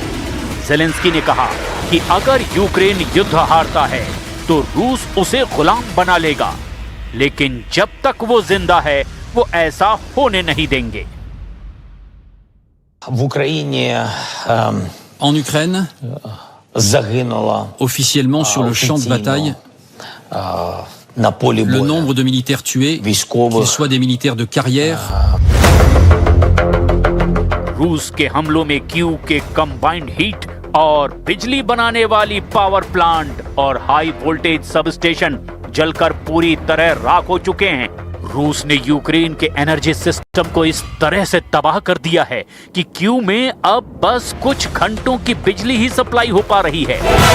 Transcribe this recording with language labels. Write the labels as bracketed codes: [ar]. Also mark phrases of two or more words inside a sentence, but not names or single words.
[hi] जेलेंस्की ने कहा कि अगर यूक्रेन युद्ध हारता है तो रूस उसे गुलाम बना लेगा, लेकिन जब तक वो जिंदा है वो ऐसा होने नहीं देंगे। [uk] В Україні [fr] En Ukraine, [uk] загинуло [fr] officiellement sur le champ de bataille, [uk] на полі [fr] le [uk] бою [fr] nombre de militaires tués, qu'ils soient des militaires de carrière, [hi] रूस के हमलों में कीव के [en] combined heat [hi] और बिजली बनाने वाली [en] power plant [hi] और [en] high voltage sub station [hi] जलकर पूरी तरह राख हो चुके हैं। रूस ने यूक्रेन के [en] energy system [hi] को इस तरह से तबाह कर दिया है कि कीव में अब बस कुछ घंटों की बिजली ही सप्लाई हो पा रही है।